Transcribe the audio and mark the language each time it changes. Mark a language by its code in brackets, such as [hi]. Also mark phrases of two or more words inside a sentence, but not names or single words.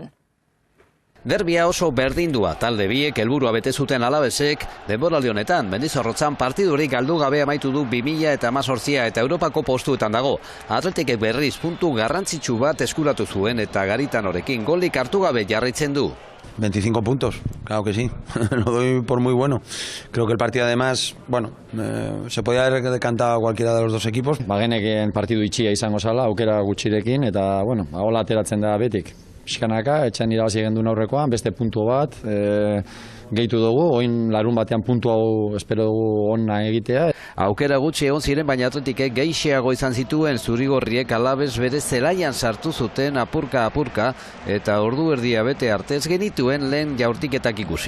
[eu] Derbia oso berdindua, talde biek helburua bete zuten Alabesek, denboraldi honetan Mendizorrotzan partidurik galdu gabe amaitu du 2018 eta Europako postuetan dago. Atletikek berriz puntu garrantzitsu bat eskuratu zuen eta Garitanorekin golik hartu gabe jarraitzen du. [es] 25 puntos, claro que sí, lo doy por muy bueno. Creo que el partido además, bueno, se podía haber decantado a cualquiera de los dos equipos. [eu] Bageneken partidu itxia izango zala, aukera gutxirekin, eta, bueno, hola ateratzen da betik. Piskanaka, etxan irabazi gendun aurrekoan, beste puntu bat, gehitu dugu, oin larun batean puntu hau espero dugu onna egitea. Aukera gutxi egon ziren, baina Atletikek gehixeago izan zituen zurigorriek Alabes bere zelaian sartu zuten apurka, eta ordu erdia bete artez genituen lehen jaurtiketak ikusi.